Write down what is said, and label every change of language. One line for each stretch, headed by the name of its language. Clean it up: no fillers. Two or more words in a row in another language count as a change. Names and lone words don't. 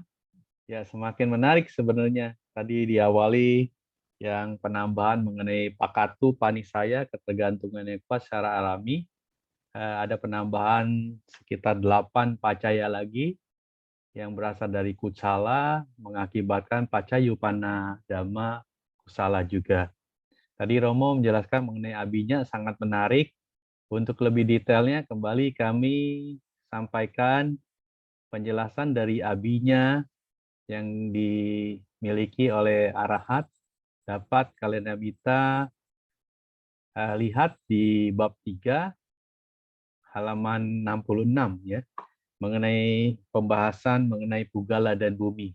Indonesian: Ya, semakin menarik sebenarnya. Tadi diawali yang penambahan mengenai pakatu, panisaya, ketergantungan yang kuat secara alami. Ada penambahan sekitar 8 pacaya lagi yang berasal dari kucala, mengakibatkan
Pali: pacayupana dhamma kusala
Indonesian: juga. Tadi Romo menjelaskan mengenai abinya sangat menarik. Untuk lebih detailnya, kembali kami sampaikan penjelasan dari abinya yang dimiliki oleh arahat dapat kalian bisa lihat di bab 3 halaman 66 ya, mengenai pembahasan mengenai pugala dan bumi.